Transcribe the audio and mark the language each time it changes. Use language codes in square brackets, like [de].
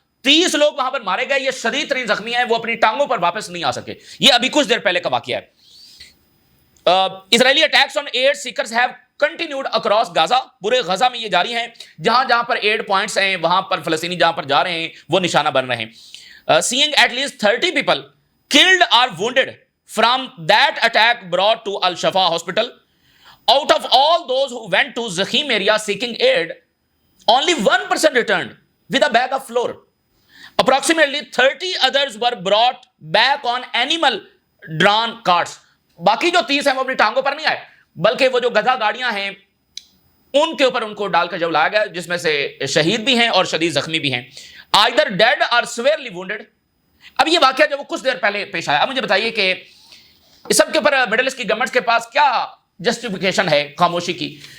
[hi] 30 लोग वहां पर मारे गए, ये शदीद तरीन जख्मी हैं, वो अपनी टांगों पर वापस नहीं आ सके। ये अभी कुछ देर पहले का वाकया है। [en] Israeli attacks on aid seekers have continued across Gaza. [hi] पूरे गजा में ये जारी हैं, जहां जहां पर एड पॉइंट्स हैं वहां पर फलस्तीनी जहां पर जा रहे हैं वो निशाना बन रहे हैं। [en] Seeing at least 30 people killed और wounded from that attack brought to Al Shifa hospital. Out of all those who went to Zakhim area seeking aid, only 1% returned with a bag of flour. Approximately 30 others were brought back on animal drawn carts. [hi] बाकी जो 30 हैं वो अपनी टांगों पर नहीं आए, बल्कि वो जो गधा गाड़ियां हैं उनके ऊपर उनको डालकर जब लाया गया, जिसमें से शहीद भी हैं और शदीद जख्मी भी हैं, [en] either dead or severely wounded. [hi] अब ये वाकया जब वो कुछ देर पहले पेश आया, अब मुझे बताइए कि इस सब के ऊपर मिडिल ईस्ट की गवर्नमेंट के पास क्या जस्टिफिकेशन है खामोशी की?